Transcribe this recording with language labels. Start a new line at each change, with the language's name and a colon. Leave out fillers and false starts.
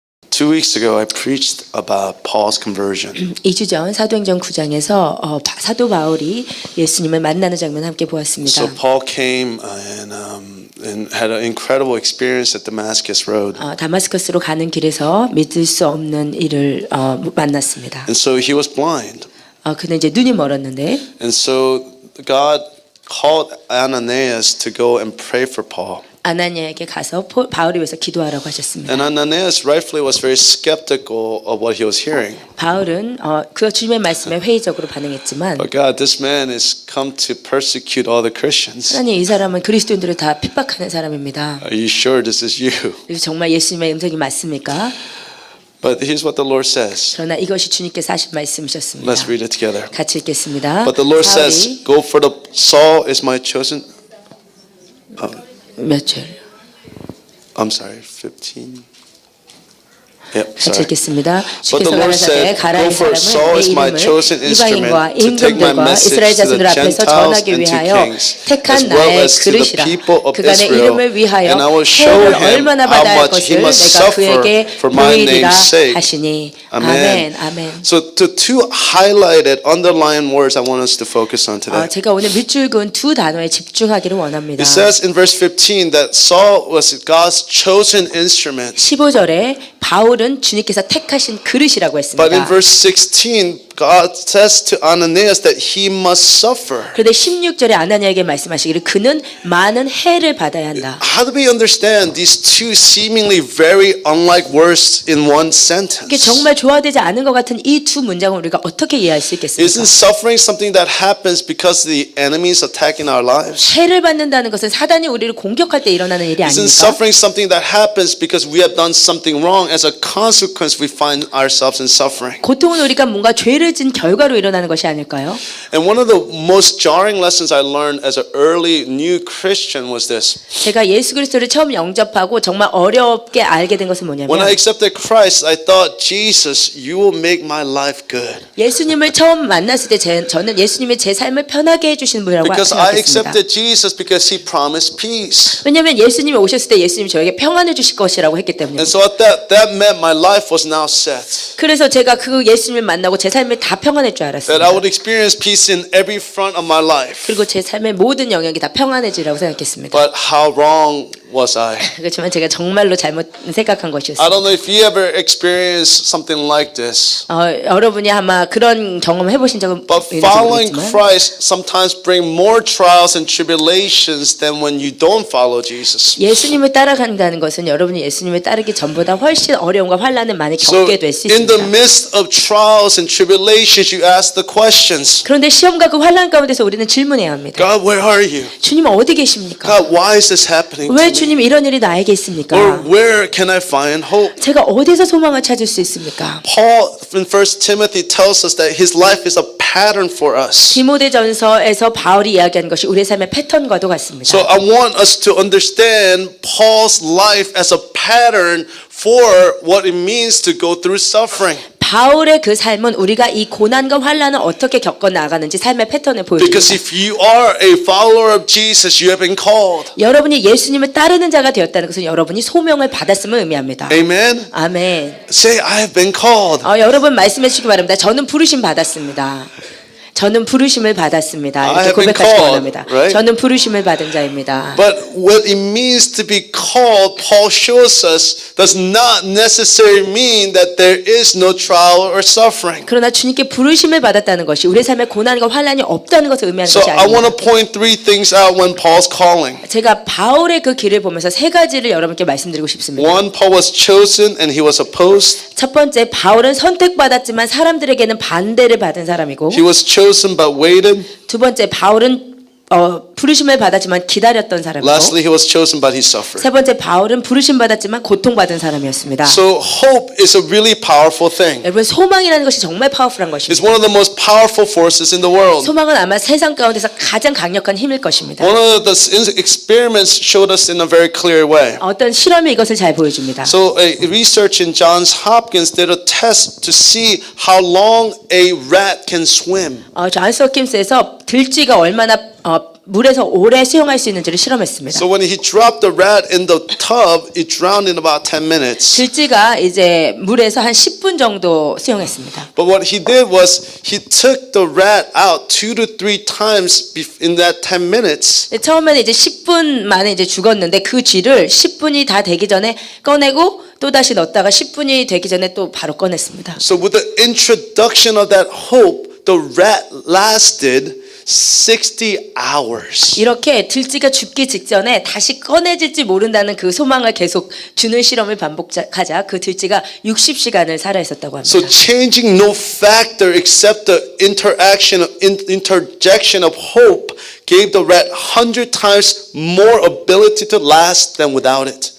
English: 2 weeks ago, I preached about Paul's conversion.
Korean: 2주 전 사도행전 9장에서 사도 바울이 예수님을 만나는 장면 함께 보았습니다.
English: So Paul came and had an incredible experience at Damascus Road.
Korean: 다마스커스로 가는 길에서 믿을 수 없는 일을 만났습니다.
English: And so he was blind.
Korean: 그는 이제 눈이 멀었는데
English: And so God called Ananias to go and pray for Paul.
Korean: 아나니아에게 가서 바울을 위해서 기도하라고 하셨습니다.
English: And Ananias rightfully was very skeptical of what he was hearing.
Korean: 바울은 그 주님의 말씀에 회의적으로 반응했지만
English: But God, this man is come to persecute all the Christians.
Korean: 하나님 이 사람은 그리스도인들을 다 핍박하는 사람입니다.
English: Are you sure this is you?
Korean: 그래서 정말 예수님의 음성이 맞습니까?
English: But here's what the Lord says.
Korean: 그러나 이것이 주님께서 하신 말씀이셨습니다.
English: Let's read it together.
Korean: 같이 읽겠습니다.
English: But the Lord says, "Go for the Saul is my chosen."
Korean: 몇 절?
English: I'm sorry, 15. Yep,
Korean: 같이
English: sorry.
Korean: 읽겠습니다.
English: But the
Korean: 주께서
English: Lord
Korean: 가라사대
English: said,
Korean: 가라
English: "Go
Korean: 이
English: for Saul
Korean: 사람은
English: is
Korean: 내
English: my
Korean: 이름을
English: chosen
Korean: 이방인과
English: instrument to take my
Korean: 임금들과
English: message
Korean: 이스라엘
English: to the
Korean: 자손들 앞에서
English: Gentiles
Korean: 전하기
English: and to
Korean: 위하여
English: kings,
Korean: 택한
English: as well
Korean: 나의
English: as to the
Korean: 그릇이라.
English: people of
Korean: 그가 내
English: Israel.
Korean: 이름을 위하여
English: And I will show
Korean: 해를
English: him
Korean: 얼마나
English: how
Korean: 받아야 할
English: much he
Korean: 것을
English: must
Korean: 내가
English: suffer
Korean: 그에게
English: for my
Korean: 보이리라
English: name's sake."
Korean: 하시니.
English: Amen.
Korean: 아멘. 아멘.
English: So the two highlighted, underlined words I want us to focus on today.
Korean: 제가 오늘 밑줄 그은 두 단어에 집중하기를 원합니다.
English: It says in verse 15 that Saul was God's chosen instrument.
Korean: 15절에 바울은 주님께서 택하신 그릇이라고 했습니다.
English: But in verse 16, God says to Ananias that he must suffer.
Korean: 그런데 16절에 아나니아에게 말씀하시기를 그는 많은 해를 받아야 한다.
English: How do we understand these two seemingly very unlike words in one
Korean: 이게
English: sentence?
Korean: 정말 조화되지 않은 것 같은 이 두 문장을 우리가 어떻게 이해할 수 있겠습니까?
English: Isn't suffering something that happens because the enemy is attacking our lives?
Korean: 해를 받는다는 것은 사단이 우리를 공격할 때 일어나는 일이
English: Isn't
Korean: 아닙니까?
English: suffering something that happens because we have done something wrong? As a consequence, we find ourselves in suffering.
Korean: 고통은 우리가 뭔가 죄를 진 결과로 일어나는 것이 아닐까요?
English: And one of the most jarring lessons I learned as an early new Christian was this.
Korean: 제가 예수 그리스도를 처음 영접하고 정말 어렵게 알게 된 것은
English: When I
Korean: 뭐냐면
English: accepted Christ, I thought, Jesus, you will make my life good.
Korean: 예수님을 처음 만났을 때 저는 예수님이 제 삶을 편하게 해주시는 분이라고
English: Because I
Korean: 생각했습니다.
English: accepted Jesus because he promised peace.
Korean: 왜냐하면 예수님이 오셨을 때 예수님이 저에게 평안을 주실 것이라고 했기 때문입니다.
English: And so at that meant my life was now set.
Korean: 그래서 제가 그 예수님을 만나고 제 삶이 다 평안할 줄
English: That
Korean: 알았습니다.
English: I would experience peace in every front of my life.
Korean: 그리고 제 삶의 모든 영역이 다 평안해지라고 생각했습니다.
English: But how wrong was I?
Korean: 그렇지만 제가 정말로 잘못 생각한
English: I
Korean: 것이었습니다.
English: don't know if you ever experienced something like this.
Korean: 여러분이 아마 그런 경험 해보신 적은
English: But
Korean: 있는지
English: following
Korean: 모르겠지만
English: Christ sometimes bring more trials and tribulations than when you don't follow Jesus.
Korean: 예수님을 따라간다는 것은 여러분이 예수님을 따르기 전보다 훨씬 어려움과 환난을 많이
English: So
Korean: 겪게 될 수
English: in the
Korean: 있습니다.
English: midst of trials and tribulations, you ask the questions.
Korean: 그런데 시험과 그 환난 가운데서 우리는 질문해야 합니다.
English: God, where are you?
Korean: 주님 어디 계십니까?
English: God, why is this happening
Korean: 왜
English: to me?
Korean: 주님 이런 일이 나에게 있습니까?
English: Or where can I find hope?
Korean: 제가 어디서 소망을 찾을 수 있습니까?
English: Paul in 1 Timothy tells us that his life is a pattern for us.
Korean: 디모데전서에서 바울이 이야기한 것이 우리의 삶의 패턴과도 같습니다.
English: So I want us to understand Paul's life as a pattern for what it means to go through suffering.
Korean: 바울의 그 삶은 우리가 이 고난과 환난을 어떻게 겪어 나가는지 삶의 패턴을
English: Because
Korean: 보여줍니다.
English: if you are a follower of Jesus, you have been called.
Korean: 여러분이 예수님을 따르는 자가 되었다는 것은 여러분이 소명을 받았음을 의미합니다.
English: Amen.
Korean: 아멘.
English: Say, I have been called.
Korean: 여러분 말씀해 주시기 바랍니다. 저는 부르심 받았습니다. 저는 부르심을 받았습니다.
English: I
Korean: 이렇게
English: have been
Korean: 고백하시기
English: called,
Korean: 원합니다.
English: right?
Korean: 저는 부르심을 받은 자입니다.
English: But what it means to be called, Paul shows us, does not necessarily mean that there is no trial or suffering.
Korean: 그러나 주님께 부르심을 받았다는 것이 우리 삶에 고난과 환난이 없다는 것을 의미하는
English: So
Korean: 것이
English: I want
Korean: 아닙니다.
English: to point three things out when Paul's calling.
Korean: 제가 바울의 그 길을 보면서 세 가지를 여러분께 말씀드리고 싶습니다.
English: One, Paul was chosen and he was opposed.
Korean: 첫 번째, 바울은 선택받았지만 사람들에게는 반대를 받은 사람이고,
English: He was chosen but waited.
Korean: 두 번째, 바울은 부르심을 받았지만 기다렸던 사람이고,
English: Lastly, he was chosen but he suffered.
Korean: 세 번째, 바울은 부르심 받았지만 고통받은 사람이었습니다.
English: So hope is a really powerful thing.
Korean: 여러분, 소망이라는 것이 정말 파워풀한
English: It's
Korean: 것입니다.
English: one of the most powerful forces in the world.
Korean: 소망은 아마 세상 가운데서 가장 강력한 힘일 것입니다.
English: One of the experiments showed us in a very clear way.
Korean: 어떤 실험이 이것을 잘 보여줍니다.
English: So a research in Johns Hopkins did a test to see how long a rat can swim.
Korean: 존스 홉킨스에서 들쥐가 얼마나 물에서 오래 수영할 수 있는지를 실험했습니다.
English: So when he dropped the rat in the tub, it drowned in about 10 minutes.
Korean: 들쥐가 이제 물에서 한 10분 정도 수영했습니다.
English: But what he did was he took the rat out 2 to 3 times in that 10 minutes.
Korean: 처음에는 이제 10분 만에 이제 죽었는데 그 쥐를 10분이 다 되기 전에 꺼내고 또 다시 넣었다가 10분이 되기 전에 또 바로 꺼냈습니다.
English: So with the introduction of that hope, the rat lasted 60 hours.
Korean: 이렇게 들쥐가 죽기 직전에 다시 꺼내질지 모른다는 그 소망을 계속 주는 실험을 반복하자 그 들쥐가 60시간을 살아 있었다고 합니다.
English: So changing no factor except the interjection of hope gave the rat 100 times more ability to last than without it.